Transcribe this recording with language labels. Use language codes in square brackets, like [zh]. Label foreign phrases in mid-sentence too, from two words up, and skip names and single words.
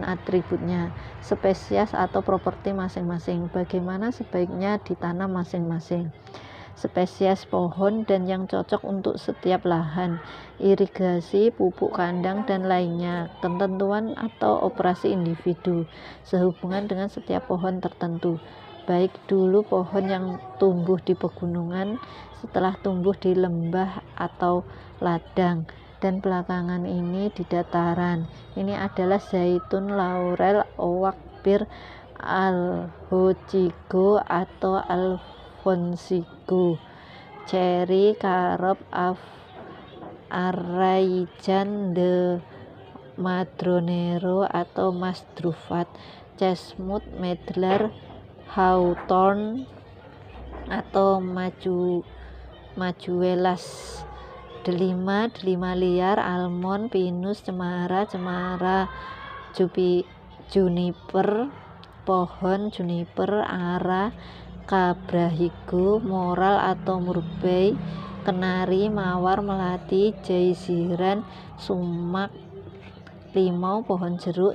[id] atributnya, spesies atau properti masing-masing, bagaimana sebaiknya ditanam masing-masing spesies pohon dan yang cocok untuk setiap lahan, irigasi, pupuk kandang, dan lainnya, ketentuan atau operasi individu sehubungan dengan setiap pohon tertentu, baik dulu pohon yang tumbuh di pegunungan, setelah tumbuh di lembah atau ladang, dan belakangan ini di dataran. Ini adalah zaitun, laurel, oak, bir, alhocigo atau alfonsigo, ceri, karob, arraijan, de madronero atau masdrufat, chestnut, medlar, hawthorn atau majuelas, delima liar, almond, pinus, cemara, juniper, pohon juniper, ara, kabrahigo, moral atau murbei, kenari, mawar, melati, jaiziran, sumak, limau, pohon jeruk,